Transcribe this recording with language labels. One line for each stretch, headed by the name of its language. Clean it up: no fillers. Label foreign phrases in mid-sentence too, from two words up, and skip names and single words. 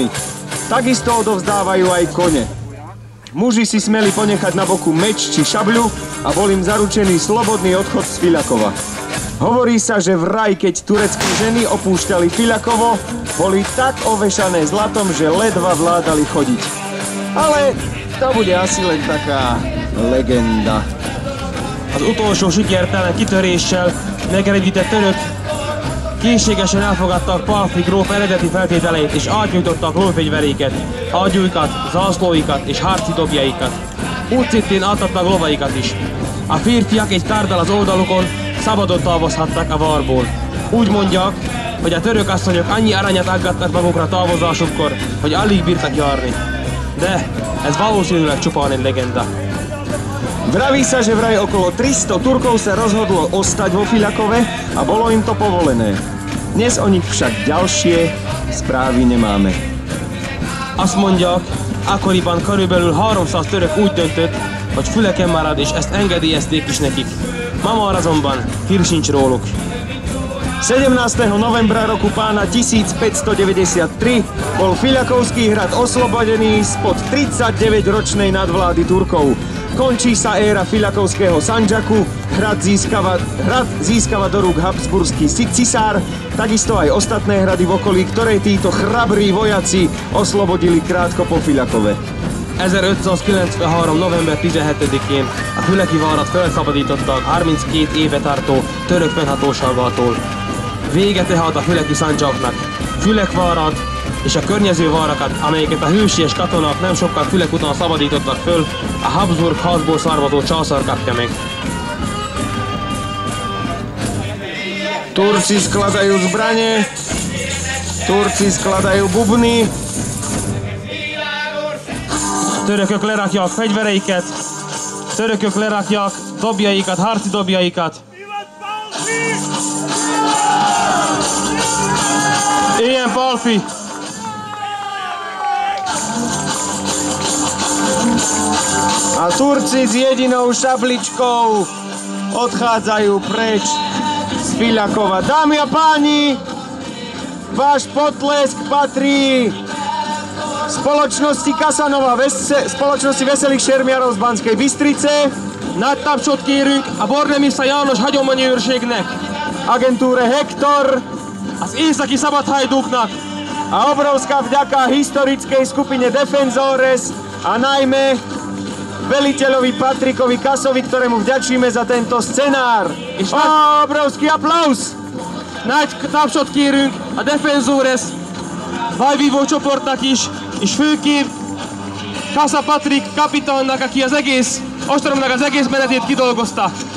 Slovak: Takisto odovzdávajú aj kone. Muži si smeli ponechať na boku meč či šabľu a bol im zaručený slobodný odchod z Fiľakova. Hovorí sa, že vraj, keď turecké ženy opúšťali Fiľakovo, boli tak ovešané zlatom, že ledva vládali chodiť. Ale to bude asi len taká legenda.
Hungarian: Az utolsó sikertelen kitöréssel megerősített török készségesen elfogadtak Pálffy gróf eredeti feltételeit és átnyújtottak lófegyveréket, ágyúikat, zászlóikat és harci dobjaikat. Úgy szintén átadtak lovaikat is. A férfiak egy kárdal az oldalukon szabadon távozhattak a varból. Úgy mondják, hogy a török asszonyok annyi aranyat aggattak magukra távozásukkor, hogy alig bírtak járni. De ez valószínűleg csupán egy legenda.
Slovak: Vraví sa, že vraj okolo 300 Turkov sa rozhodlo ostať vo Fiľakove a bolo im to povolené. Dnes o nich však ďalšie správy nemáme.
Hungarian: Azt mondják, akkoriban körülbelül 300 török úgy döntött, hogy Füleken marad, és ezt engedélyezték is nekik. Ma már azonban hír sincs róluk.
Slovak: 17. novembra roku pána 1593 bol Fiľakovský hrad oslobodený spod 39-ročnej nadvlády Turkov. Končí sa éra Fiľakovského Sandžaku, hrad získava do rúk habsburský cisár, takisto aj ostatné hrady v okolí, ktoré títo chrabrí vojaci oslobodili krátko po Fiľakove.
Hungarian: 1593. november 17-én a Füleki várat felszabadították 32 éve tartó török fennhatóságától. Vége tehát a füleki szandzsáknak. Fülek várat és a környező várakat, amelyeket a hősies katonák nem sokkal Fülek után szabadítottak föl, a Habsburg házból származó császár kapja meg.
Slovak: Turci skladajú zbrane, Turci skladajú bubny.
Hungarian: törökök lerakják fegyvereiket, törökök lerakják dobjaikat, harci dobjaikat. Ilyen Pálffy.
Slovak: A Turci s jedinou šabličkou odchádzajú preč z Filakova. Dámy a páni, váš potlesk patrí spoločnosti Kasanova, spoločnosti Veselých šermiarov z Banskej Bystrice,
Hungarian: Nagy tapsot kérünk a Bornemissza János hagyományőrségnek,
Slovak: agentúre Hektor
Hungarian: az északi szabadhajdúknak,
Slovak: a obrovská vďaka historickej skupine Defensores a najmä veliteľovi Patrikovi Kasovi, ktorému vďačíme za tento scenár. Obrovský aplaus!
Hungarian: Nagy tapsot kérünk a Defensores vajvívó csoportnak is, és főképp Kassa Patrik kapitánnak, aki az egész ostromnak az egész menetét kidolgozta.